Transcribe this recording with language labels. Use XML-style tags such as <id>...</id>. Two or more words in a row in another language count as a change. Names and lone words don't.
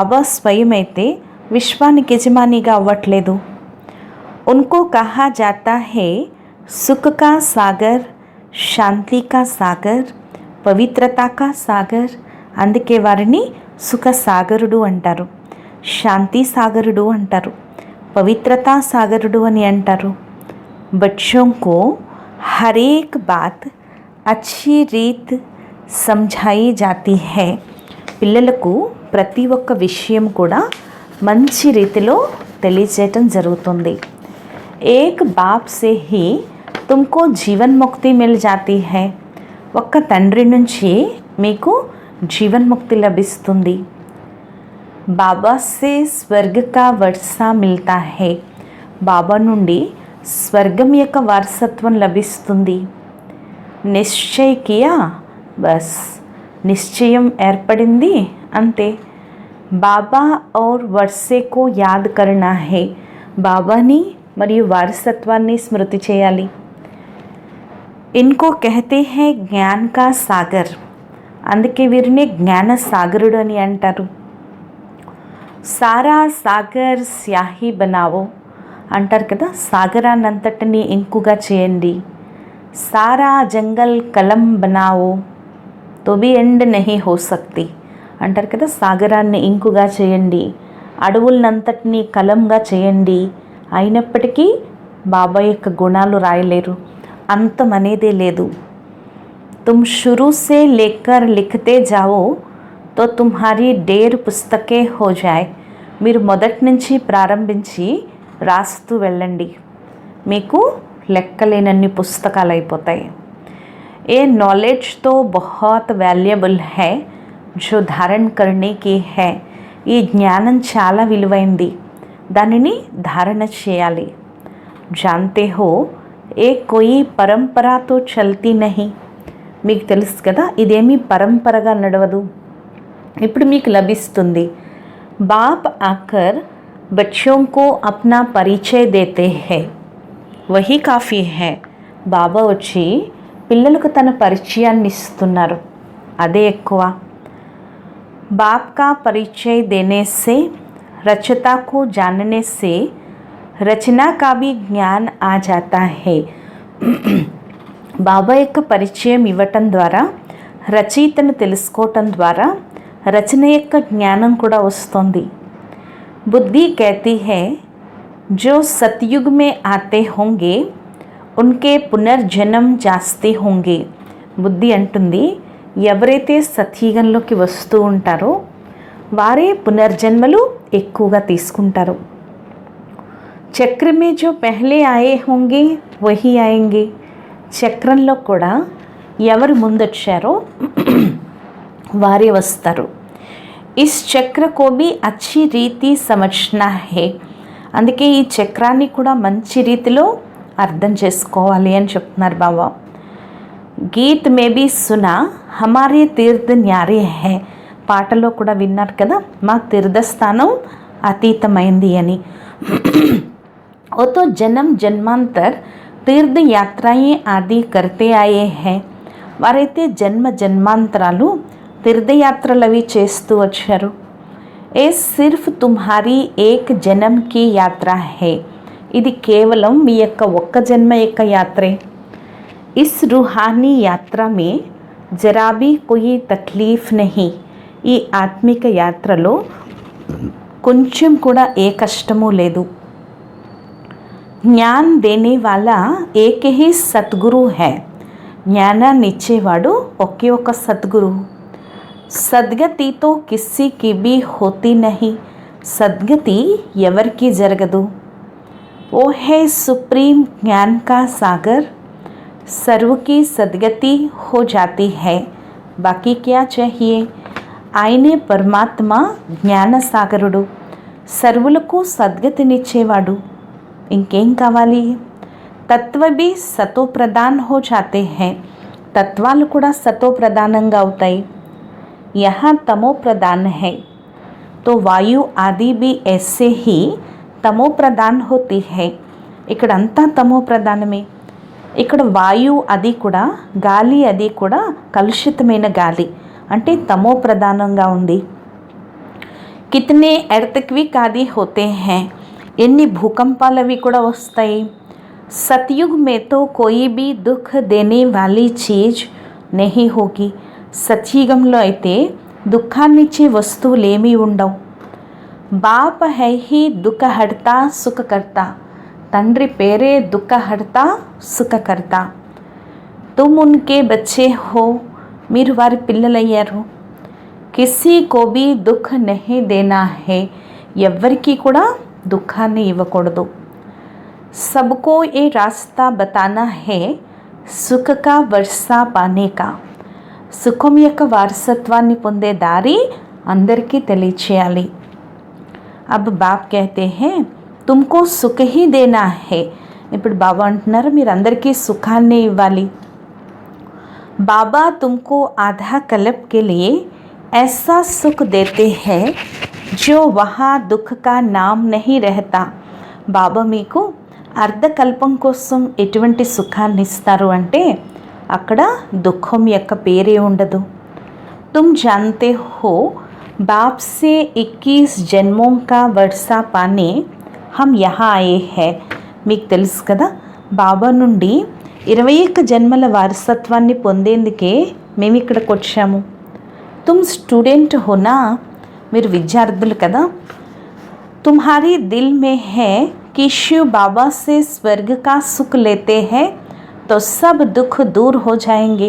<te>బాబా స్వయం అయితే విశ్వానికి యజమానిగా అవ్వట్లేదు.</te> <hi>उनको कहा जाता है सुख का सागर, शांति का सागर, पवित्रता का सागर.</hi> <te>అందుకే వారిని సుఖ సాగరుడు అంటారు, శాంతి సాగరుడు అంటారు, పవిత్రతా సాగరుడు అని అంటారు.</te> <hi>बच्चों को हर एक बात अच्छी रीत समझाई जाती है.</hi> <te>పిల్లలకు ప్రతి ఒక్క విషయం కూడా మంచి రీతిలో తెలియజేయటం జరుగుతుంది.</te> <hi>एक बाप से ही तुमको जीवन मुक्ति मिल जाती है.</hi> <te>ఒక్క తండ్రి నుంచి మీకు జీవన్ముక్తి లభిస్తుంది.</te> <hi>बाबा से स्वर्ग का वर्सा मिलता है.</hi> <te>బాబా నుండి స్వర్గం యొక్క వారసత్వం లభిస్తుంది.</te> <hi>निश्चय किया, बस</hi> <te>నిశ్చయం ఏర్పడింది అంతే.</te> <hi>बाबा और वर्से को याद करना है.</hi> <te>బాబాని మరియు వారసత్వాన్ని స్మృతి చేయాలి.</te> <hi>इनको कहते हैं ज्ञान का सागर.</hi> <te>అందుకే వీరిని జ్ఞాన సాగరుడు అని అంటారు.</te> <hi>सारा सागर स्याही बनाओ</hi> <te>అంటారు కదా, సాగరాన్నంతటిని ఇంకుగా చేయండి.</te> <hi>सारा जंगल कलम बनाओ तो भी एंड नहीं हो सकती</hi> <te>అంటారు కదా, సాగరాన్ని ఇంకుగా చేయండి, అడవులనంతటినీ కలంగా చేయండి, అయినప్పటికీ బాబా యొక్క గుణాలు రాయలేరు, అంతం అనేదే లేదు.</te> <hi>तुम शुरू से लेकर लिखते जाओ तो तुम्हारी ढेर पुस्तकें हो जाएँ.</hi> <te>మీరు మొదటి నుంచి ప్రారంభించి రాస్తూ వెళ్ళండి, మీకు లెక్కలేనన్ని పుస్తకాలు అయిపోతాయి.</te> <hi>ये नॉलेज तो बहुत वैल्युएबल है जो धारण करने की है.</hi> <te>ఈ జ్ఞానం చాలా విలువైంది, దానిని ధారణ చేయాలి.</te> <hi>जानते हो ये कोई परंपरा तो चलती नहीं.</hi> <te>మీకు తెలుసు కదా, ఇదేమీ పరంపరగా నడవదు, ఇప్పుడు మీకు లభిస్తుంది.</te> <hi>बाप आकर बच्चों को अपना परिचय देते हैं, वही काफी है.</hi> <te>బాబా వచ్చి పిల్లలకు తన పరిచయాన్ని ఇస్తున్నారు, అదే ఎక్కువ.</te> <hi>बाप का परिचय देने से रचयिता को जानने से రచనా का भी ज्ञान आ जाता है.</hi> <te>బాబా యొక్క పరిచయం ఇవ్వటం ద్వారా, రచయితను తెలుసుకోవటం ద్వారా రచన యొక్క జ్ఞానం కూడా వస్తుంది.</te> <hi>బుద్ధి कहती है जो सतयुग में आते होंगे उनके पुनर्जन्म जास्ती होंगे.</hi> <te>బుద్ధి అంటుంది, ఎవరైతే సత్యుగంలోకి వస్తూ ఉంటారో వారే పునర్జన్మలు ఎక్కువగా తీసుకుంటారు.</te> <hi>चक्र में जो पहले आए होंगे वही आएँगे.</hi> <te>చక్రంలో కూడా ఎవరు ముందొచ్చారో వారే వస్తారు.</te> <hi>इस चक्र को भी अच्छी रीति समझना है.</hi> <te>అందుకే ఈ చక్రాన్ని కూడా మంచి రీతిలో అర్థం చేసుకోవాలి అని చెప్తున్నారు బాబా.</te> <hi>गीत में भी सुना हमारे तीर्थ न्यारे हैं.</hi> <te>పాటలో కూడా విన్నారు కదా, మా తీర్థస్థానం అతీతమైంది అని.</te> <hi>वो तो जन्म जन्मांतर तीर्थ यात्राएँ आदि करते आए हैं.</hi> <te>వారైతే జన్మ జన్మాంతరాలు తీర్థయాత్రలు అవి చేస్తూ వచ్చారు.</te> <hi>ये सिर्फ तुम्हारी एक जन्म की यात्रा है.</hi> <te>ఇది కేవలం మీ యొక్క ఒక్క జన్మ యొక్క యాత్రే.</te> <hi>इस रूहानी यात्रा में ज़रा भी कोई तकलीफ नहीं.</hi> <te>ఈ ఆత్మిక యాత్రలో కొంచెం కూడా ఏ కష్టము లేదు.</te> <hi>ज्ञान देने वाला एक ही सद्गुरु है.</hi> <te>జ్ఞానాన్ని ఇచ్చేవాడు ఒకే ఒక సద్గురు.</te> <hi>सद्गति तो किसी की भी होती नहीं.</hi> <te>సద్గతి ఎవరికి జరగదు.</te> <hi>वो है सुप्रीम ज्ञान का सागर, सर्व की सद्गति हो जाती है. बाकी क्या चाहिए.</hi> <te>ఆయనే పరమాత్మ జ్ఞాన సాగరుడు, సర్వులకు సద్గతినిచ్చేవాడు, ఇంకేం కావాలి.</te> <hi>तत्व भी सतो प्रधान हो जाते हैं.</hi> <te>తత్వాలు కూడా సతో ప్రధానంగా అవుతాయి.</te> <hi>यहाँ तमो प्रधान है तो वायु आदि भी ऐसे ही तमो प्रधान होती है.</hi> <te>ఇక్కడంతా తమో ప్రధానమే. ఇక్కడ వాయు అది కూడా, గాలి అది కూడా కలుషితమైన గాలి, అంటే తమో ప్రధానంగా ఉంది.</te> <hi>कितने अर्थक्वेक आदि होते हैं,</hi> <te>ఎన్ని భూకంపాలు అవి కూడా వస్తాయి.</te> <hi>सतयुग में तो कोई भी दुःख देने वाली चीज़ नहीं होगी.</hi> <te>సత్యుగంలో అయితే దుఃఖాన్నిచ్చే వస్తువులేమీ ఉండవు.</te> <hi>बाप है ही दुःखहर्ता सुखकर्ता.</hi> <te>తండ్రి పేరే దుఃఖహర్తా సుఖకర్తా.</te> <hi>तुम उनके बच्चे हो,</hi> <te>మీరు వారి పిల్లలయ్యారు.</te> <hi>किसी को भी दुःख नहीं देना है,</hi> <te>ఎవ్వరికీ కూడా దుఃఖాన్ని ఇవ్వకూడదు.</te> <hi>सबको ये रास्ता बताना है सुख का वर्सा पाने का.</hi> <te>సుఖం యొక్క వారసత్వాన్ని పొందే దారి అందరికీ తెలియచేయాలి.</te> <hi>अब बाप कहते हैं तुमको सुख ही देना है.</hi> <te>ఇప్పుడు బాబా అంటున్నారు మీరు అందరికీ సుఖాన్ని ఇవ్వాలి.</te> <hi>బాబా तुमको आधा कल्प के लिए ऐसा सुख देते हैं जो वहाँ दुख का नाम नहीं रहता.</hi> <te>బాబా మీకు అర్ధకల్పం కోసం ఎటువంటి సుఖాన్ని ఇస్తారు అంటే అక్కడ దుఃఖం యొక్క పేరే ఉండదు.</te> <hi>तुम जानते हो बाप से 21 जन्मों का वर्षा पाने हम यहाँ आए हैं.</hi> <te>మీకు తెలుసు కదా బాబా నుండి 21 జన్మల వారసత్వాన్ని పొందేందుకే మేము ఇక్కడికి వచ్చాము.</te> <hi>तुम स्टूडेंट हो ना,</hi> <te>మీరు విద్యార్థులు కదా.</te> <hi>तुम्हारी दिल में है कि शिव बाबा से स्वर्ग का सुख लेते हैं तो सब दुख दूर हो जाएंगे.</hi>